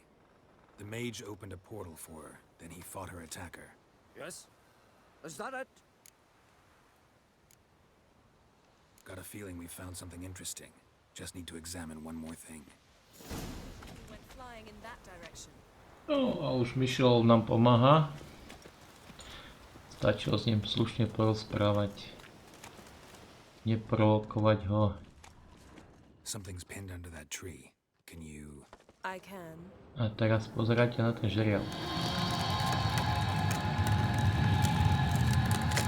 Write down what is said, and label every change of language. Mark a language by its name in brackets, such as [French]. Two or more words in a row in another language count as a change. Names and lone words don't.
[English] The mage opened a portal for her, then he fought her attacker. Yes? Is that it? Got a feeling we found something interesting. Just need to examine one more thing. He went flying in that direction. [Slovak] No a už Michel nám pomáha. Stačilo s ním slušne porozprávať. Neprovokovať ho. [English] Something's pinned under that tree. Can you... I can. [Slovak] A teraz pozerajte na ten žeriav.